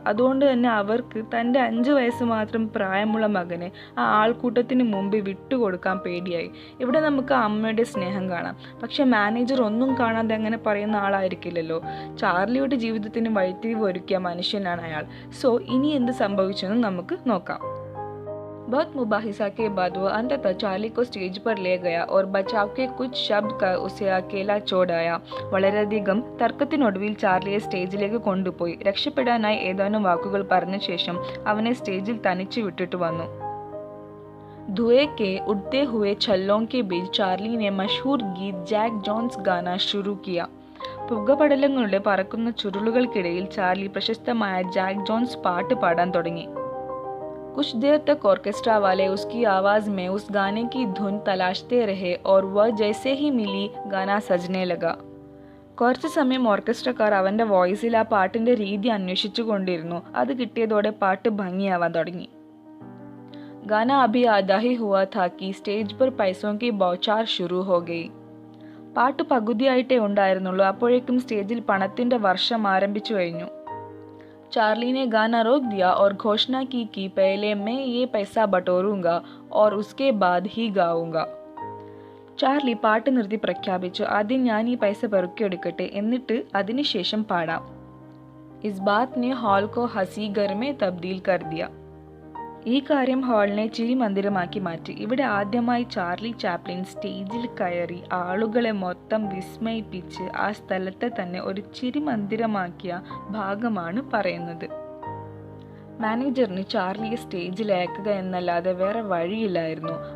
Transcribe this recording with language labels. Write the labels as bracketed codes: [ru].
[ml] അതുകൊണ്ട് തന്നെ അവർക്ക് തൻ്റെ 5 വയസ്സ് മാത്രം പ്രായമുള്ള മകനെ ആ ആൾക്കൂട്ടത്തിന് മുമ്പിൽ വിട്ടുകൊടുക്കാൻ പേടിയായി. ഇവിടെ നമുക്ക് അമ്മയുടെ സ്നേഹം കാണാം. പക്ഷെ മാനേജർ ഒന്നും കാണാതെ അങ്ങനെ പറയുന്ന ആളായിരിക്കില്ലല്ലോ. ചാർലിയുടെ ജീവിതത്തിന് വഴിത്തിരിവ് ഒരുക്കിയ മനുഷ്യനാണ് അയാൾ. സോ ഇനി എന്ത് സംഭവിച്ചെന്ന് നമുക്ക് നോക്കാം. [hi] बहुत मुबाहिसा के बाद वो अंततः चार्ली को स्टेज पर ले गया और बचाव के कुछ शब्द कर उसे अकेला छोड़ आया. [ml] വളരെയധികം തർക്കത്തിനൊടുവിൽ ചാർലിയെ സ്റ്റേജിലേക്ക് കൊണ്ടുപോയി. രക്ഷപ്പെടാനായി ഏതാനും വാക്കുകൾ പറഞ്ഞ ശേഷം അവനെ സ്റ്റേജിൽ തനിച്ചു വിട്ടിട്ട് വന്നു. [hi] धुएं के उड़ते हुए छल्लों के बीच चार्ली ने मशहूर गीत जैक जॉन्स गाना शुरू किया. [ml] പുകപടലങ്ങളുടെ പറക്കുന്ന ചുരുളുകൾക്കിടയിൽ ചാർലി പ്രശസ്തമായ ജാക്ക് ജോൺസ് പാട്ട് പാടാൻ തുടങ്ങി. [hi] कुछ देर तक ऑर्केस्ट्रा वाले उसकी आवाज़ में उस गाने की धुन तलाशते रहे और वह जैसे ही मिली गाना सजने लगा. [ml] കുറച്ച് സമയം ഓർക്കസ്ട്രക്കാർ അവൻ്റെ വോയിസിൽ ആ പാട്ടിൻ്റെ രീതി അന്വേഷിച്ചു കൊണ്ടിരുന്നു. അത് കിട്ടിയതോടെ പാട്ട് ഭംഗിയാവാൻ തുടങ്ങി. [hi] गाना अभी आधा ही हुआ था कि स्टेज पर पैसों की बौछार शुरू हो गई. [ml] പാട്ട് പകുതിയായിട്ടേ ഉണ്ടായിരുന്നുള്ളൂ. അപ്പോഴേക്കും സ്റ്റേജിൽ പണത്തിൻ്റെ വർഷം ആരംഭിച്ചു കഴിഞ്ഞു. [hi] चार्ली ने गाना रोक दिया और घोषणा की कि पहले मैं ये पैसा बटोरूंगा और उसके बाद ही गाऊंगा. [ml] ചാർലി പാട്ട് നിർത്തി പ്രഖ്യാപിച്ചു, ആദ്യം ഞാൻ ഈ പൈസ പെറുക്കിയെടുക്കട്ടെ, എന്നിട്ട് അതിനുശേഷം പാടാം. [hi] इस बात ने हॉल को हंसी घर में तब्दील कर दिया. [ml] ഈ കാര്യം ഹാളിനെ ചിരിമന്ദിരമാക്കി മാറ്റി. ഇവിടെ ആദ്യമായി ചാർലി ചാപ്ലിൻ സ്റ്റേജിൽ കയറി ആളുകളെ മൊത്തം വിസ്മയിപ്പിച്ച് ആ സ്ഥലത്തെ തന്നെ ഒരു ചിരിമന്ദിരമാക്കിയ ഭാഗമാണ് പറയുന്നത്. മാനേജറിന് ചാർലിയെ സ്റ്റേജിൽ അയക്കുക എന്നല്ലാതെ വേറെ വഴിയില്ലായിരുന്നു.